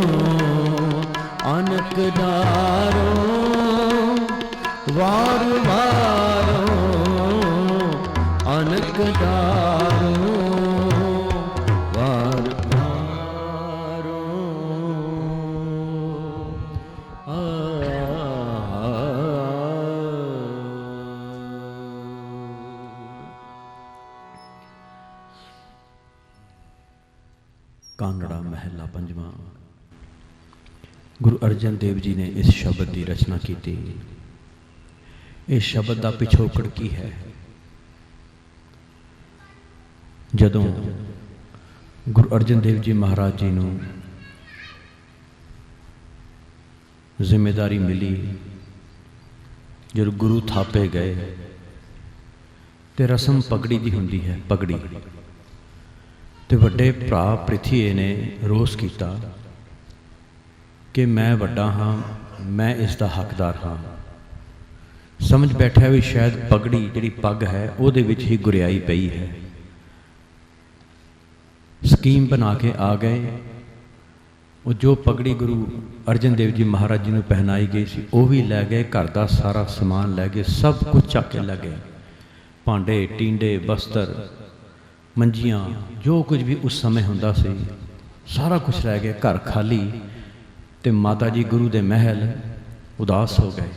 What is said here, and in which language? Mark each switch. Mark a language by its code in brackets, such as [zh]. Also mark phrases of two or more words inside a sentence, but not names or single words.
[pa] ਅਨਕ ਡਾਰੋ, ਵਾਰ ਵਾਰੋ ਅਨਕ ਡਾਰੋ, ਵਾਰ ਵਾਰੋ ਕਾਂਗੜਾ ਮਹਲਾ ਪੰਜਵਾਂ। [hi] गुरु अर्जन देव जी ने इस शब्द की रचना की थी। इस शब्द का [pa] ਪਿਛੋਕੜ ਕੀ ਹੈ? ਜਦੋਂ ਗੁਰੂ ਅਰਜਨ ਦੇਵ ਜੀ ਮਹਾਰਾਜ ਜੀ ਨੂੰ ਜ਼ਿੰਮੇਦਾਰੀ ਮਿਲੀ, [hi] जब गुरु थापे गए तो [pa] ਰਸਮ ਪਗੜੀ ਕੀ ਹੁੰਦੀ ਹੈ। ਪਗੜੀ ਤੋਂ ਵੱਡੇ ਭਰਾ ਪ੍ਰਿਥਵੀ ਨੇ ਰੋਸ ਕਿਆ ਕਿ ਮੈਂ ਵੱਡਾ ਹਾਂ, ਮੈਂ ਇਸਕਾ ਹੱਕਦਾਰ ਹਾਂ। ਸਮਝ ਬੈਠਾ ਭੀ ਸ਼ਾਇਦ ਪਗੜੀ ਜਿਹੜੀ ਪੱਗ ਹੈ ਉਹਦੇ ਵਿੱਚ ਹੀ ਗੁਰਿਆਈ ਪਈ ਹੈ। ਸਕੀਮ ਬਣਾ ਕੇ ਆ ਗਏ ਉਹ ਜੋ ਪਗੜੀ ਗੁਰੂ ਅਰਜਨ ਦੇਵ ਜੀ ਮਹਾਰਾਜ ਜੀ ਨੂੰ ਪਹਿਨਾਈ ਗਈ ਸੀ ਉਹ ਵੀ ਲੈ ਗਏ, ਘਰ ਦਾ ਸਾਰਾ ਸਮਾਨ ਲੈ ਗਏ, ਸਭ ਕੁਝ ਚੱਕ ਕੇ ਲੈ ਗਏ। ਭਾਂਡੇ ਟੀਂਡੇ ਬਸਤਰ ਮੰਜੀਆਂ ਜੋ ਕੁਝ ਵੀ ਉਸ ਸਮੇਂ ਹੁੰਦਾ ਸੀ ਸਾਰਾ ਕੁਝ ਲੈ ਗਏ। ਘਰ ਖਾਲੀ। ਤੇ ਮਾਤਾ ਜੀ ਗੁਰੂ ਦੇ ਮਹਿਲ ਉਦਾਸ ਹੋ ਗਏ।